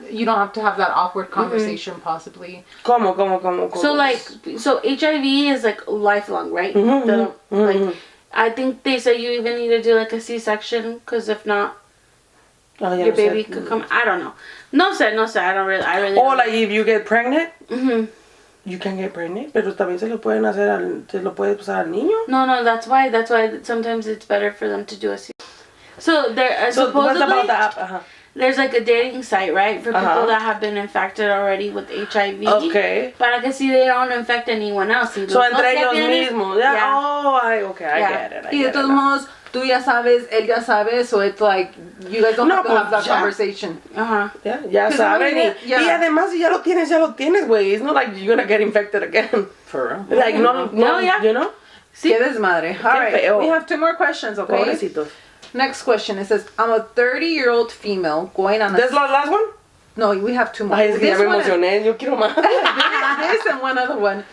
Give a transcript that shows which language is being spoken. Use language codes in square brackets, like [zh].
[en] You don't have to have that awkward conversation, possibly. [es] ¿Cómo? [en] So HIV is like lifelong, right? Like, I think they say you even need to do like a C-section, cause if not, your baby could come. I don't know. [es] No sé. [en] I really. Or like if you get pregnant. you can get pregnant, [es] pero también se lo puede pasar al niño. [en] No, that's why sometimes it's better for them to do a C. So there supposedly what about the app? There's like a dating site, right, for people that have been infected already with HIV. Okay. [es] Para que si [en] they don't infect anyone else. So [es] entre ellos mismos. [en] Yeah. Oh, I get it. [es] Y de todos modos, tú ya sabes, él ya sabe, [en] so it's like, you guys don't have to have that conversation. [es] Ya saben. Y además, si ya lo tienes, güey. [en] It's not like you're gonna get infected again. For real. Like, no, you know? [es] Sí. Qué desmadre. [en] All right, we have 2 more questions, okay? [es] Pobrecitos. [en] Next question. It says, I'm a 30-year-old female going on a... This the last one? No, we have 2 more. [es] Ay, es que ya me emocioné. Yo quiero más. [en] This and one other one.